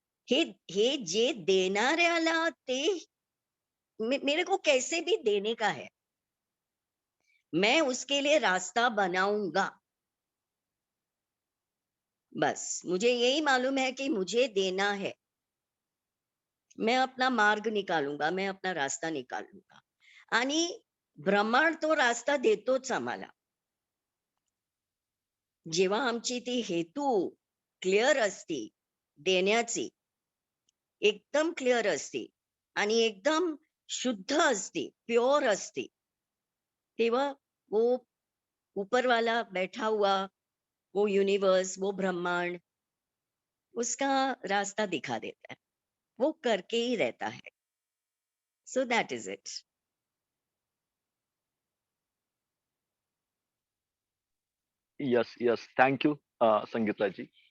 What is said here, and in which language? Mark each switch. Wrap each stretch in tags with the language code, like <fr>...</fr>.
<mr>हे हे जे देणाऱ्याला ते</mr> <hi>मेरे को कैसे भी देने का है, मैं उसके लिए रास्ता बनाऊंगा. बस मुझे यही मालूम है कि मुझे देना है, मैं अपना मार्ग निकालूंगा, मैं अपना रास्ता निकालूंगा.</hi> <mr>आणि ब्रह्मांड तो रास्ता देतोच आम्हाला. जेव्हा आमची ती हेतू क्लिअर असती देण्याची, एकदम क्लिअर असते आणि एकदम शुद्ध असते, प्योर असते,</mr> <hi>तेव्हा वो ऊपर वाला बैठा हुआ वो यूनिवर्स, वो ब्रह्मांड उसका रास्ता दिखा देता है, वो करके ही रहता है.</hi> <en>So that is it. Yes yes, thank you Sangeeta ji.</en>